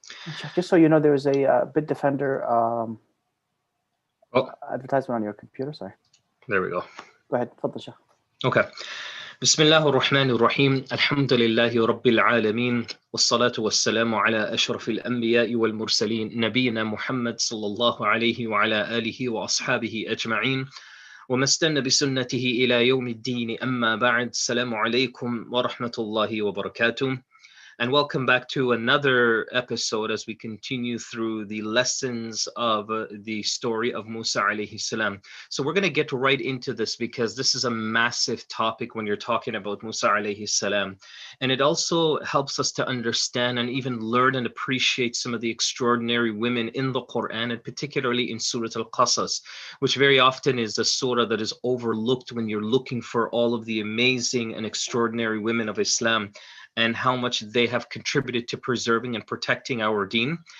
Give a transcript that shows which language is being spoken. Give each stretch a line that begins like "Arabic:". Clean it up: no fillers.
English: And Sheikh, just so you know, there is a Bitdefender Oh, advertisement on your computer. Sorry. there we go. Go ahead. Fadl, Sheikh. Okay.
Arabic: بسم الله الرحمن الرحيم الحمد لله رب العالمين والصلاة والسلام على أشرف الأنبياء والمرسلين نبينا محمد صلى الله عليه وعلى آله وأصحابه أجمعين وما استنى بسنته إلى يوم الدين أما بعد السلام عليكم ورحمة الله وبركاته.
English: And welcome back to another episode as we continue through the lessons of the story of Musa alayhi salam. So we're going to get right into this because this is a massive topic when you're talking about Musa alayhi salam. And it also helps us to understand and even learn and appreciate some of the extraordinary women in the Quran, and particularly in Surah Al-Qasas, which very often is a surah that is overlooked when you're looking for all of the amazing and extraordinary women of Islam and how much they have contributed to preserving and protecting our deen.